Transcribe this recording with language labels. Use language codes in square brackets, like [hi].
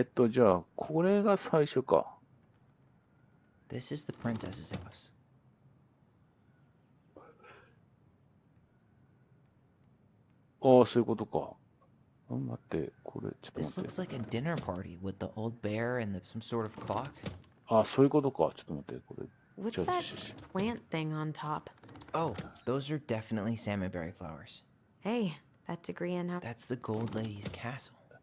[ja] じゃあ、これが最初か。 [en] This is the princess's house. [ja] ああ、そういうことか。待って、これ、ちょっと [en] This [ja] 待って。 [en] looks like a dinner party with the old bear and some sort of clock. [ja] ああ、そういうことか。ちょっと待って、これ。 [en] What's that plant thing on top? Oh, those are definitely salmonberry flowers. Hey, that degree in how... That's the Gold Lady's castle.